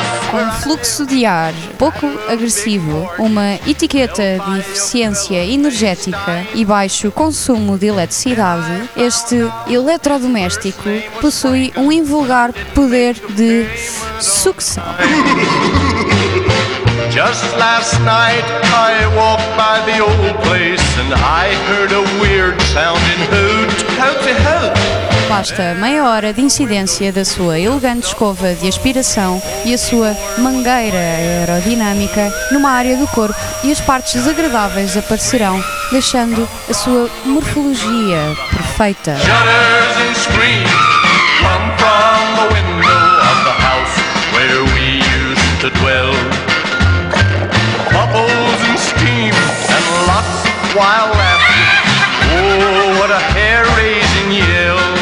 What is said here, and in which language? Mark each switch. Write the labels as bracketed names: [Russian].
[Portuguese] Com um fluxo de ar pouco agressivo, uma etiqueta de eficiência energética e baixo consumo de eletricidade, este eletrodoméstico possui um invulgar poder de sucção. [English] Just last night I walked by the old place and I heard a weird sounding hoot. Hoot, hoot. [Portuguese] Basta meia hora de incidência da sua elegante escova de aspiração e a sua mangueira aerodinâmica numa área do corpo e as partes desagradáveis aparecerão, deixando a sua morfologia perfeita. [English] Shutters and screams come from the window of the house where we used to dwell. Bubbles and steam and lots of wild laughter. Oh, what a hair-raising yell.